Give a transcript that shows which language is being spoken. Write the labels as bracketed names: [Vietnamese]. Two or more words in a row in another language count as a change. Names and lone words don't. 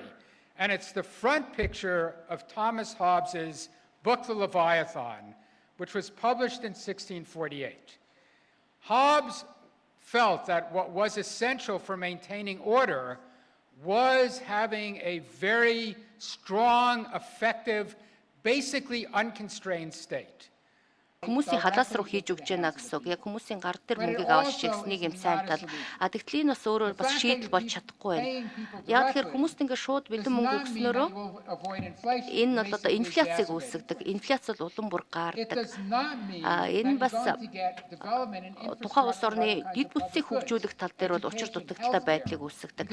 [English] And it's the front picture of Thomas Hobbes's book, The Leviathan, which was published in 1648. Hobbes felt that what was essential for maintaining order was having a very strong, effective, basically unconstrained state. [Mongolian] Хүмүүсийн халаас руу хийж өгч яана гэсэн үг. Яг хүмүүсийн гар дээр мөнгийг аваад шигснийг юм сайн тал. Тэгтэл энэ бас өөрөө бас шийдэл болж чадахгүй байна. Яг тэгэхээр хүмүүст ингээд шууд бэлэн мөнгө өгснөөрөө энэ бол одоо инфляцийг үүсгэдэг. Инфляц бол улам бүр гардаг. Энэ бас тухайн улс орны дэд бүтцийг хөгжүүлэх тал дээр бол учир дутагдaltaй байдлыг үүсгэдэг.